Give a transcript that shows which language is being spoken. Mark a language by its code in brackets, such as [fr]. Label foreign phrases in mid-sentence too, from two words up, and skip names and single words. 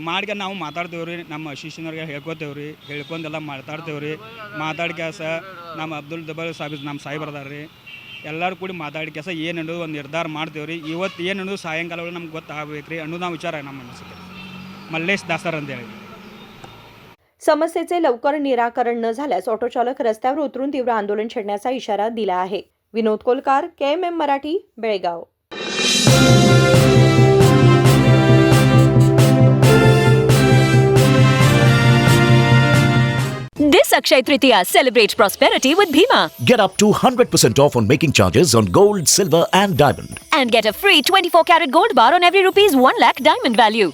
[kn] ಮಾಡ್ಕೆ ನಾವು ಮಾತಾಡ್ತೇವೆ ರೀ, ನಮ್ಮ ಅಸೋಸಿಯೇಷನ್ವ್ರಿಗೆ ಹೇಳ್ಕೊತೇವೆ ರೀ, ಹೇಳ್ಕೊಂಡೆಲ್ಲ ಮಾತಾಡ್ತೇವೆ ರೀ. ಮಾತಾಡ್ಕ್ಯಾಸ ನಮ್ಮ ಅಬ್ದುಲ್ ಜಬ್ಬಾರ್ ಸಾಹೇಬ್ ನಮ್ಮ ಸಾಹೇಬ್ರು ಅದಾರ ರೀ. ಎಲ್ಲರೂ ಕೂಡಿ ಮಾತಾಡ್ಕ್ಯಾಸ ಏನು ಅನ್ನೋದು ಒಂದು ನಿರ್ಧಾರ ಮಾಡ್ತೇವೆ ರೀ. ಇವತ್ತು ಏನು ಅನ್ನೋದು ಸಾಯಂಕಾಲ ಒಳಗೆ ನಮ್ಗೆ ಗೊತ್ತಾಗಬೇಕು ರೀ ಅನ್ನೋದು ನಾವು ವಿಚಾರ ನಮ್ಮ ಅನಿಸುತ್ತೆ. ಮಲ್ಲೇಶ್ ದಾಸರ್ ಅಂತೇಳಿ. [mr] समस्येचे लवकर निराकरण न झाल्यास ऑटो चालक रस्त्यावर उतरून तीव्र आंदोलन छेडण्याचा इशारा दिला आहे. विनोद कोलकार, KMM मराठी, बेळगाव. [en] This Akshaya Tritiya, celebrate prosperity with Bhima. Get up to 100% off on making charges on gold, silver and diamond. And get a free 24-karat gold bar on every ₹1 lakh diamond value.